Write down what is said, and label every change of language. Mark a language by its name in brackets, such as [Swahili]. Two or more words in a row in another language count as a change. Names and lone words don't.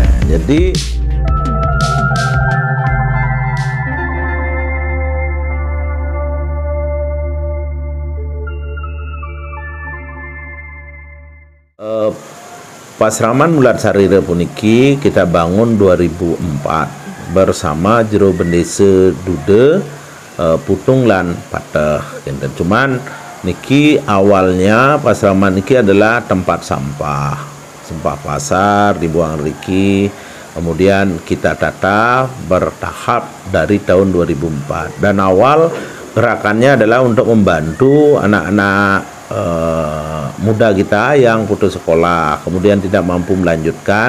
[Indonesian] Jadi Pasraman Mulat Sarira puniki kita bangun 2004 bersama Jero Bendesa Dude, Putung lan Pateh. Cuman niki awalnya Pasraman niki adalah tempat sampah pasar dibuang riki, kemudian kita tata bertahap dari tahun 2004, dan awal gerakannya adalah untuk membantu anak-anak muda kita yang putus sekolah kemudian tidak mampu melanjutkan.